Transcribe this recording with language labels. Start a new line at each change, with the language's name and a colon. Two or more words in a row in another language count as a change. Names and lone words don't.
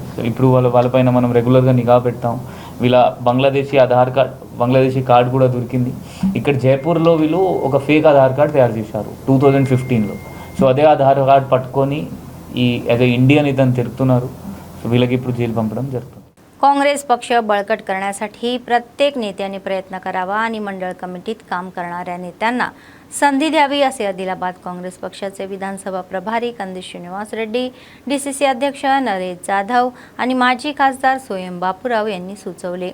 Telugu: ఇప్పుడు వాళ్ళపైన మనం రెగ్యులర్గా నిఘా పెడతాం। వీళ్ళ
English: Bangladeshi card
Telugu: కూడా దొరికింది। ఇక్కడ జైపూర్లో వీళ్ళు ఒక
English: fake Aadhaar card
Telugu: తయారు చేశారు 2015లో। సో అదే
English: Aadhaar card
Telugu: పట్టుకొని
English: as a Indian
Telugu: ఇతను తిరుగుతున్నారు। సో వీళ్ళకి ఇప్పుడు జైలు పంపడం జరుగుతుంది।
Marathi: काँग्रेस पक्ष बळकट करण्यासाठी प्रत्येक नेत्याने प्रयत्न करावा आणि मंडळ कमिटीत काम करणाऱ्या नेत्यांना संधी द्यावी असे आदिलाबाद काँग्रेस पक्षाचे विधानसभा प्रभारी कंदी श्रीनिवास रेड्डी, डीसीसी अध्यक्ष नरेश जाधव आणि माजी खासदार सोयम बापूराव यांनी सुचवले।